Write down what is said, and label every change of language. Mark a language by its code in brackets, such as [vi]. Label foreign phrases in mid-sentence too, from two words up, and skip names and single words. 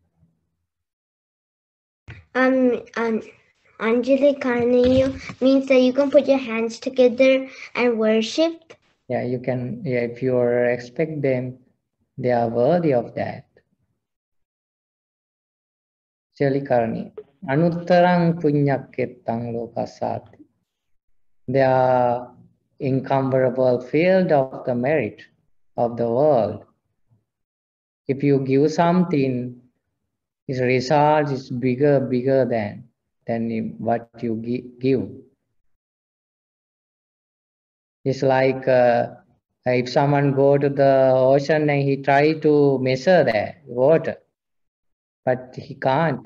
[pi] Anjali Karaniya [en] means that you can put your hands together and worship. Yeah, you can, yeah, if you expect them, they are worthy of that. [pi] Anjali Karaniya. Anuttarang punyakketang lokasati. [en] They are incomparable field of the merit of the world. If you give something, its result is bigger than what you give. It's like if someone go to the ocean and he try to measure the water, but he can't.